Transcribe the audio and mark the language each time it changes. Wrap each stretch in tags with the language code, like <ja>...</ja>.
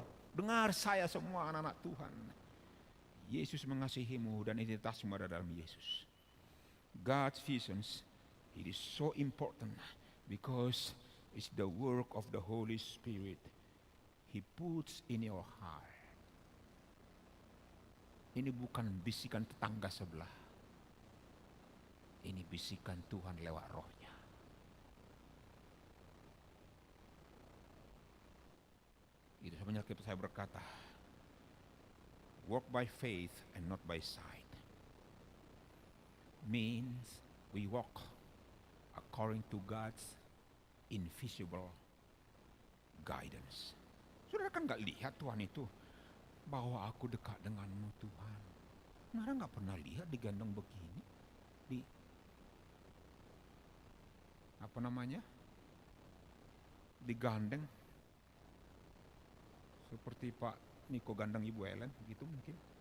<id>Dengar saya semua anak-anak Tuhan. Yesus mengasihimu dan identitasmu ada dalam Yesus.</id> <en>God's visions, it is so important because it's the work of the Holy Spirit. He puts in your heart.</en> <id>Ini bukan bisikan tetangga sebelah. Ini bisikan Tuhan lewat rohnya. Itu sebenarnya saya berkata,</id> <en>walk by faith and not by sight. Means we walk according to God's invisible guidance.</en> <id>Saudara kan gak lihat Tuhan itu bahwa aku dekat denganmu Tuhan. Saudara gak pernah lihat digendong begini, di apa namanya, digandeng seperti Pak Niko gandeng Ibu Ellen gitu mungkin.</id>